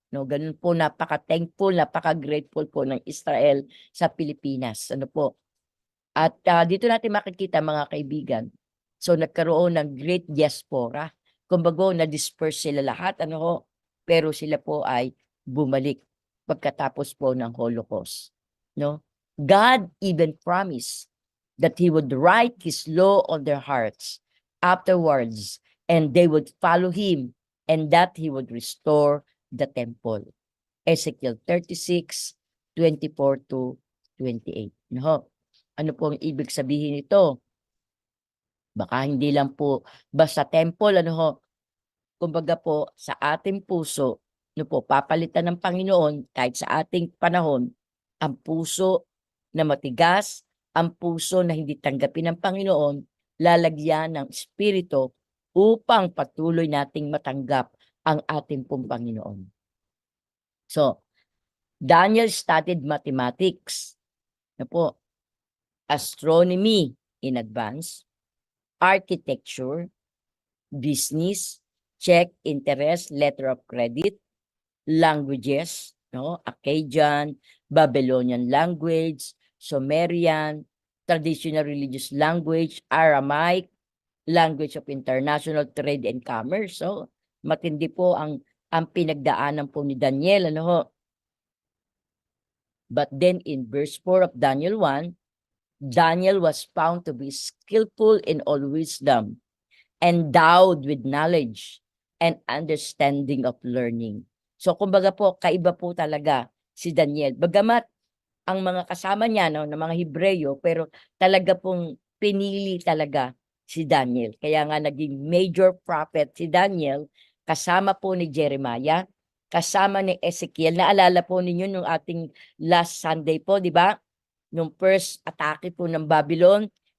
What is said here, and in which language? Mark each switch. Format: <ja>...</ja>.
<tl>No, ganun po, napaka-thankful, napaka-grateful po ng Israel sa Pilipinas. Ano po? At dito natin makikita, mga kaibigan, so nagkaroon ng great diaspora. Kumbaga, na-disperse sila lahat, ano ho? Pero sila po ay bumalik pagkatapos po ng Holocaust. No?</tl> <en>God even promised that He would write His law on their hearts afterwards, and they would follow Him, and that He would restore the temple. Ezekiel 36:24-28. No?</en> <tl>Ano po ang ibig sabihin nito? Baka hindi lang po basta temple, ano ho? Kumbaga po, sa ating puso, ano po, papalitan ng Panginoon kahit sa ating panahon, ang puso na matigas, ang puso na hindi tanggapin ng Panginoon, lalagyan ng Espiritu upang patuloy nating matanggap ang ating pong Panginoon.</tl> <en>So, Daniel studied mathematics,</en> <tl>ano po,</tl> <en>astronomy in advance, architecture, business, check, interest, letter of credit, languages, no? Akkadian, Babylonian language, Sumerian, traditional religious language, Aramaic, language of international trade and commerce.</en> <tl>So, matindi po ang pinagdaanan po ni Daniel, ano ho?</tl> <en>But then in verse 4 of Daniel 1, Daniel was found to be skillful in all wisdom, endowed with knowledge and understanding of learning.</en> <tl>So kumbaga po, kaiba po talaga si Daniel. Bagamat ang mga kasama niya, no, ng mga Hebreyo, pero talaga pong pinili talaga si Daniel. Kaya nga naging major prophet si Daniel, kasama po ni Jeremiah, kasama ni Ezekiel. Naalala po ninyo nung ating last Sunday po, di ba? Nung first atake po ng Babylon,</tl>